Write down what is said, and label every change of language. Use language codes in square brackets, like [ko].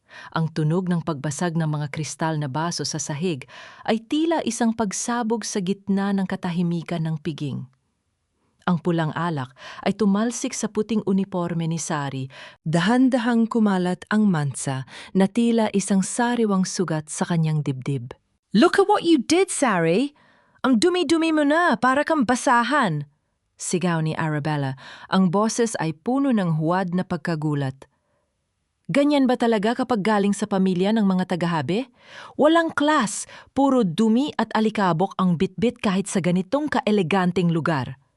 [tl] Ang tunog ng pagbasag ng mga kristal na baso sa sahig ay tila isang pagsabog sa gitna ng katahimikan ng piging. Ang pulang alak ay tumalsik sa puting uniforme ni Sari, dahan-dahang kumalat ang mansa na tila isang sariwang sugat sa kanyang dibdib. [en] "Look at what you did, Sari! [tl] Ang dumi-dumi mo na, para kang basahan!" Sigaw ni Arabella, ang boses ay puno ng huwad na pagkagulat. "Ganyan ba talaga kapag galing sa pamilya ng mga tagahabi? Walang klas, puro dumi at alikabok ang bitbit kahit sa ganitong kaeleganteng lugar."